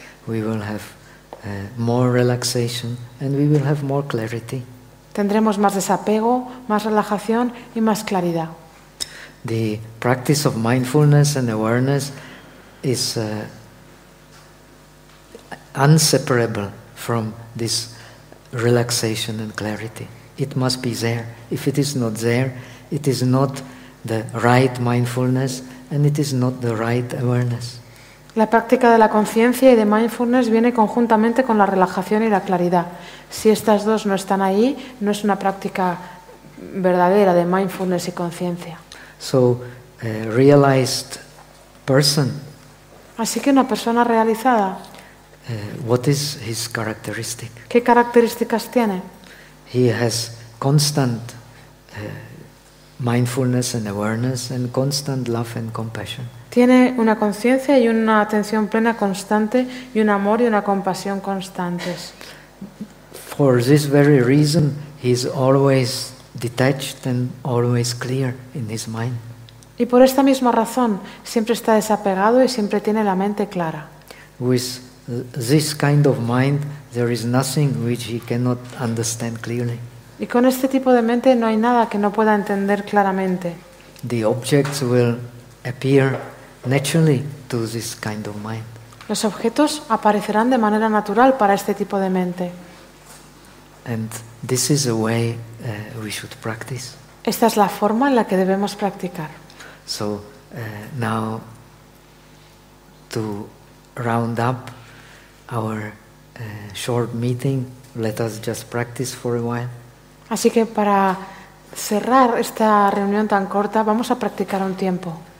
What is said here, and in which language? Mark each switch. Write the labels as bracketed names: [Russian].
[English] We will have more relaxation, and we will have more clarity. [Spanish] Tendremos más desapego, más relajación y más claridad. [English] The practice of mindfulness and awareness is inseparable from this relaxation and clarity. It must be there. If it is not there, it is not the right mindfulness and it is not the right awareness. [Spanish] La práctica de la conciencia y de mindfulness viene conjuntamente con la relajación y la claridad. Si estas dos no están ahí, no es una práctica verdadera de mindfulness y conciencia. [English] So, a realized person. [Spanish] Así que una persona realizada. [English] What is his characteristic? [Spanish] ¿Qué características tiene? [English] He has constant mindfulness and awareness and constant love and compassion. [Spanish] Tiene una conciencia y una atención plena constante y un amor y una compasión constantes. [English] For this very reason, he is always detached and always clear in his mind. [Spanish] Y por esta misma razón, siempre está desapegado y siempre tiene la mente clara. [English] With this kind of mind, there is nothing which he cannot understand clearly. [Spanish] Y con este tipo de mente no hay nada que no pueda entender claramente. [English] The objects will appear naturally to this kind of mind. [Spanish] Los objetos aparecerán de manera natural para este tipo de mente. [English] And this is the way we should practice. [Spanish] Esta es la forma en la que debemos practicar. [English] So now to round up our short meeting, let us just practice for a while. [Spanish] Así que para cerrar esta reunión tan corta, vamos a practicar un tiempo.